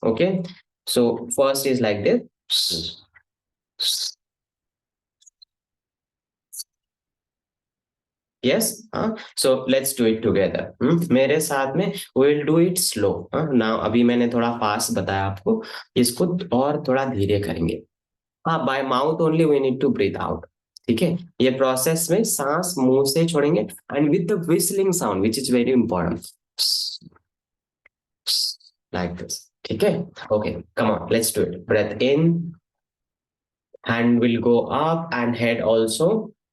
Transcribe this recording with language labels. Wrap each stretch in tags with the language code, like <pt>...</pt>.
<en>Okay, so first is like this. Yes, so let's do it together.</en> <hi>मेरे साथ में</hi> <en>we'll do it slow.</en> <hi>Now अभी मैंने थोड़ा फास्ट बताया आपको, इसको और थोड़ा धीरे करेंगे.</hi> <en>हाँ, by mouth only we need to breathe out.</en> <hi>ठीक है, ये प्रोसेस में सांस मुंह से छोड़ेंगे</hi> <en>and with the whistling sound which is very important, like this.</en> <hi>ठीक है.</hi> <en>Okay, come on, let's do it. Breath in, hand will go up and head also.</en>